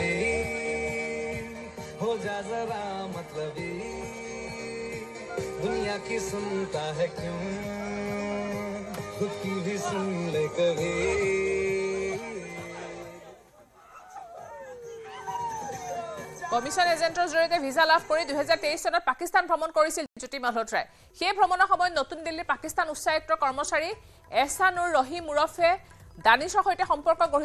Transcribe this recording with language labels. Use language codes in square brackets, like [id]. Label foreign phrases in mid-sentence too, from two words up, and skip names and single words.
[hi] हो जा जरा मतलबी दुनिया की सुनता है क्यों खुद की भी सुन ले कभी [as] কমিশন এজেন্টৰ জৰিয়তে ভিসা লাভ কৰি 2023 চনত পাকিস্তান ভ্ৰমণ কৰিছিল জ্যোতি মালহোত্ৰাই সেই ভ্ৰমণৰ সময়ত নতুন দিল্লীৰ পাকিস্তান উচ্চায়ুক্তৰ কৰ্মচাৰী এহছানুৰ ৰহিম উৰফে দানিছৰ সৈতে সম্পৰ্ক গঢ়ি